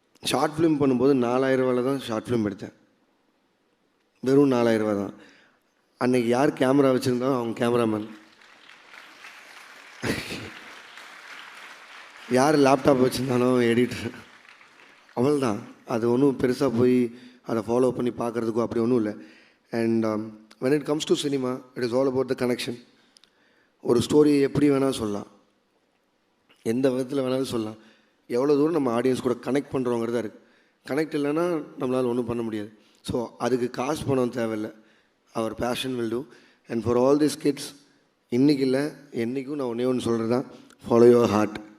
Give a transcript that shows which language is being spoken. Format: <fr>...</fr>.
<ta>Short film பண்ணும்போது 4000 ரூபாயில் தான் ஷார்ட் ஃபிலிம் எடுத்தேன். வெறும் 4000 ரூபா தான். அன்றைக்கி யார் கேமரா வச்சுருந்தாலும் அவங்க கேமராமேன், யார் லேப்டாப் வச்சுருந்தாலும் எடிட்டர், அவள் தான். அது ஒன்றும் பெருசாக போய் அதை ஃபாலோ பண்ணி பார்க்குறதுக்கோ அப்படி ஒன்றும் இல்லை.</ta> <en>And when it comes to cinema, it is all about the connection.</en> <ta>ஒரு ஸ்டோரியை எப்படி வேணாலும் சொல்லலாம், எந்த விதத்தில் வேணாலும் சொல்லலாம். எவ்வளோ தூரம் நம்ம ஆடியன்ஸ் கூட கனெக்ட் பண்ணுறோங்கிறதா இருக்குது. கனெக்ட் இல்லைன்னா நம்மளால் ஒன்றும் பண்ண முடியாது. ஸோ அதுக்கு காசு பணம் தேவையில்லை,</ta> <en>அவர் passion will do.</en> <ta>And for all this kids, இன்றைக்கி இல்லை என்றைக்கும் நான் ஒன்றே ஒன்று சொல்கிறது தான்,</ta> <en>Follow your heart.</en>